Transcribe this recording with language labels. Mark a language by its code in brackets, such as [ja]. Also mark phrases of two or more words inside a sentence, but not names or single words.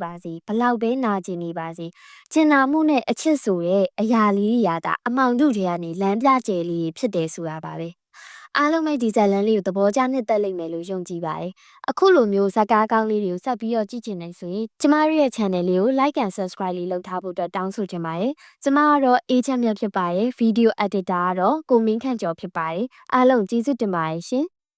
[my] ပါစေဘလောက်ပဲနာကျင်နေပါစေကျင်နာမှုနဲ့အချစ်ဆိုတဲ့အရာလေးတွေရတာအမောင်တို့တွေကနေလမ်းပြကျယ်လေးဖြစ်တယ်ဆိုတာပါပဲအားလုံးပဲဒီဇက်လန်းလေးကိုသဘောကျနှစ်သက်လိမ့်မယ်လို့ယုံကြည်ပါတယ်အခုလိုမျိုးဇက်ကားကောင်းလေးတွေကိုဆက်ပြီးတော့ကြည့်ချင်နေဆိုရင်ကျမတို့ရဲ့ channel လေးကို [en] like and subscribe [my] လေးလုပ်ထားဖို့အတွက်တောင်းဆိုချင်ပါတယ်ကျမကတော့အေးချမ်းမြတ်ဖြစ်ပါတယ် [en] video editor [my] ကတော့ကိုမင်းခန့်ကျော်ဖြစ်ပါတယ်အားလုံးကျေးဇူးတင်ပါတယ်ရှင်